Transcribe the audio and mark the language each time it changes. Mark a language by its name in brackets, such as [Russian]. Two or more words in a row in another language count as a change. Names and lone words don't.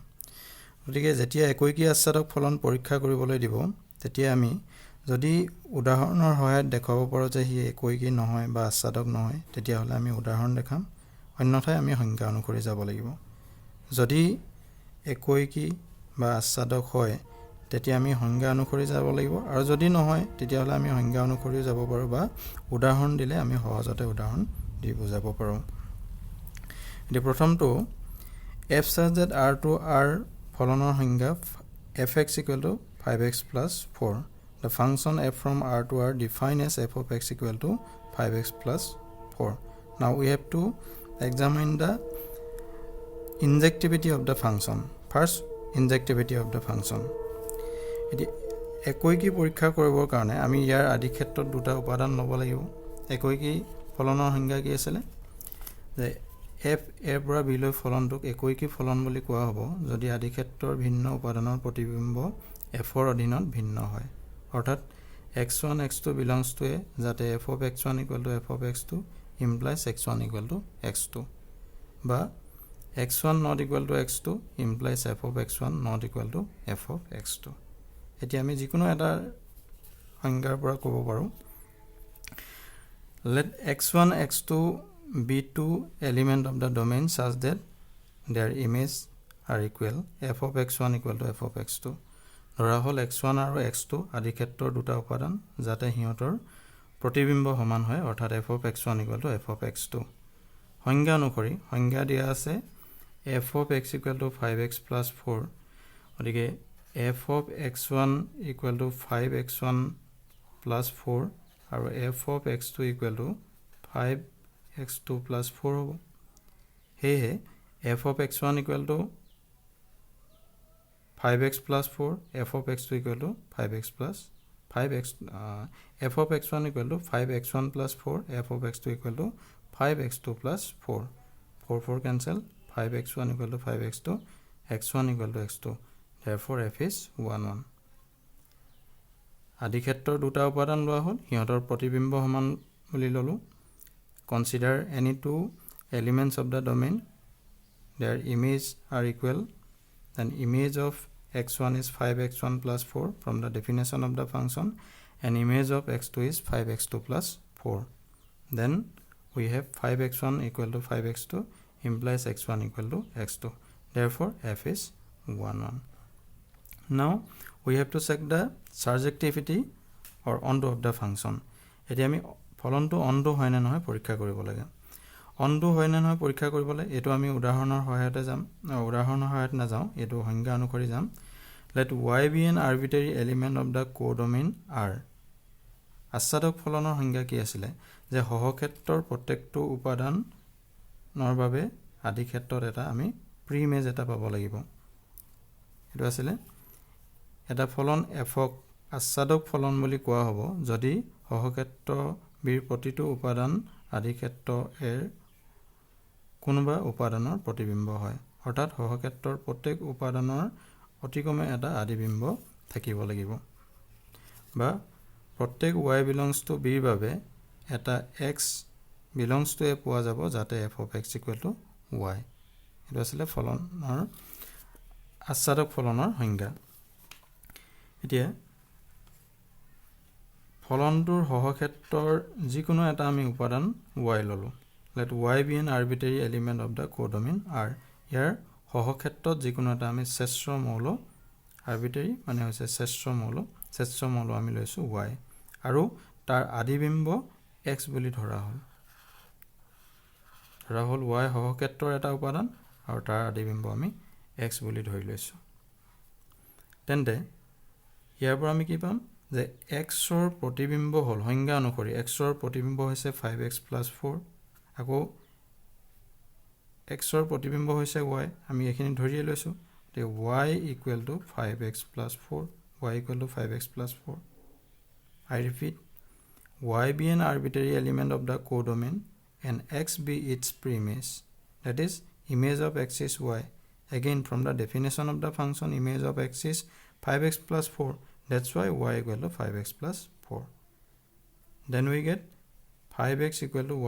[Assamese] গতিকে যেতিয়া একৈকী আচ্ছাদক ফলন পৰীক্ষা কৰিবলৈ দিব, তেতিয়া আমি যদি উদাহৰণৰ সহায়ত দেখাব পাৰোঁ যে সি একৈকী নহয় বা আচ্ছাদক নহয়, তেতিয়াহ'লে আমি উদাহৰণ দেখাম, অন্যথায় আমি সংজ্ঞা অনুসৰি যাব লাগিব। যদি একৈকী বা আচ্ছাদক হয় তেতিয়া আমি সংজ্ঞা অনুসৰি যাব লাগিব, আৰু যদি নহয় তেতিয়াহ'লে আমি সংজ্ঞা অনুসৰিও যাব পাৰোঁ বা উদাহৰণ দিলে আমি সহজতে উদাহৰণ দি বুজাব পাৰোঁ। এতিয়া প্ৰথমটো [English] f such that r to r [Assamese] ফলনৰ সংজ্ঞা [English] fx equal to 5x plus 4. The function f from r to r defined as f of x equal to 5x plus 4. Now we have to examine the injectivity of the function. First, injectivity of the function. [Assamese] এতিয়া একৈকী পৰীক্ষা কৰিবৰ কাৰণে আমি ইয়াৰ আদি ক্ষেত্ৰত দুটা উপাদান ল'ব লাগিব। একৈকী ফলনৰ সংজ্ঞা কি আছিল যে f এৰ পৰা b লৈ ফলনটোক একৈকী ফলন বুলি কোৱা হ'ব যদি আদি ক্ষেত্ৰৰ ভিন্ন উপাদানৰ প্ৰতিবিম্ব f ৰ অধীনত ভিন্ন হয়। [English] অৰ্থাৎ x1 x2 belongs to a, যাতে f of x1 equal to f of x2 implies x1 equal to x2, বা x1 not equal to x2 implies f of x1 not equal to f of x2। [Assamese] এতিয়া আমি যিকোনো এটা সংজ্ঞাৰ পৰা ক'ব পাৰোঁ, [English] let x1 x2 be two element of the domain such that their image are equal, f of x1 equal to f of x2। [Assamese] ধৰা হ'ল x1 আৰু x2 আদি ক্ষেত্ৰৰ দুটা উপাদান যাতে সিহঁতৰ প্ৰতিবিম্ব সমান হয়, অৰ্থাৎ [English] f of x1 equal to f of x2। [Assamese] সংজ্ঞা অনুসৰি সংজ্ঞা দিয়া আছে [English] f of x equal to 5x plus 4, গতিকে f of x1 equal to 5x1 plus 4 আৰু f of x2 equal to 5x2 plus 4 হ'ব। সেয়ে f of x1 equal to 5x plus 4, f of x2 equal to 5x plus 5x, f of x1 equal to 5x1 plus 4, f of x2 equal to 5x2 plus 4, 4 cancel, 5x1 equal to 5x2, x1 equal to x2, therefore f is 1 1। [Assamese] আদি ক্ষেত্ৰৰ দুটা উপাদান লোৱা হ'ল, সিহঁতৰ প্ৰতিবিম্ব সমান বুলি ল'লো। [English] Consider any two elements of the domain, their image are equal, then image of x1 is 5x1 plus 4 from the definition of the function, and image of x2 is 5x2 plus 4. Then we have 5x1 equal to 5x2 implies x1 equal to x2, therefore f is 1 1। Now we have to check the surjectivity or onto of the function. [Assamese] এতিয়া আমি ফলনটো onto হয় নে নহয় পৰীক্ষা কৰিব লাগে। onto হয় নে নহয় পৰীক্ষা কৰিবলৈ এটো আমি উদাহৰণৰ সহায়তে যাম, উদাহৰণৰ সহায়ত নাযাওঁ, এটো সংজ্ঞা অনুসৰি যাম। [English] Let y be an arbitrary element of the codomain R. [Assamese] আচ্ছাদক ফলনৰ সংজ্ঞা কি আছিলে যে সহক্ষেত্ৰৰ প্ৰত্যেকটো উপাদানৰ বাবে আদি ক্ষেত্ৰত এটা আমি প্ৰিমেজ এটা পাব লাগিব। এটো আছিলে এটা ফলন f ক আচ্ছাদক ফলন বুলি কোৱা হ'ব যদি সহক্ষেত্ৰ বিৰ প্ৰতিটো উপাদান আদি ক্ষেত্ৰ এৰ কোনোবা উপাদানৰ প্ৰতিবিম্ব হয়, অৰ্থাৎ সহক্ষেত্ৰৰ প্ৰত্যেক উপাদানৰ অতিকমে এটা আদিবিম্ব থাকিব লাগিব, বা প্ৰত্যেক [English] y belongs to b [Assamese] ৰ বাবে এটা [English] x belongs to a [Assamese] পোৱা যাব যাতে [English] f of x equal to y। [Assamese] এটো আছিল ফলনৰ আচ্ছাদক ফলনৰ সংজ্ঞা। এতিয়া ফলনটোৰ সহক্ষেত্ৰৰ যিকোনো এটা আমি উপাদান y ললো। [English] Let y be an arbitrary element of the codomain R. [Assamese] ইয়াৰ সহক্ষেত্ৰত যিকোনো এটা আমি শ্ৰেষ্ঠ মৌল আৰবিটাৰী মানে হৈছে শ্ৰেষ্ঠ মৌল আমি লৈছোঁ y আৰু তাৰ আদিবিম্ব x বুলি ধৰা হ'ল y সহক্ষেত্ৰৰ এটা উপাদান আৰু তাৰ আদিবিম্ব আমি x বুলি ধৰি লৈছোঁ তেন্তে ইয়াৰ পৰা আমি কি পাম যে x ৰ প্ৰতিবিম্ব হ'ল সংজ্ঞা অনুসৰি x ৰ প্ৰতিবিম্ব হৈছে 5x + 4 আকৌ x ৰ প্ৰতিবিম্ব হৈছে y আমি এখিনি ধৰিয়ে লৈছোঁ তে [English] y = 5x + 4 y = 5x + 4 I repeat y be an arbitrary element of the codomain and x be its preimage that is image of x is y again from the definition of the function image of x is 5x + 4 that's why y = 5x + 4 then we get 5x =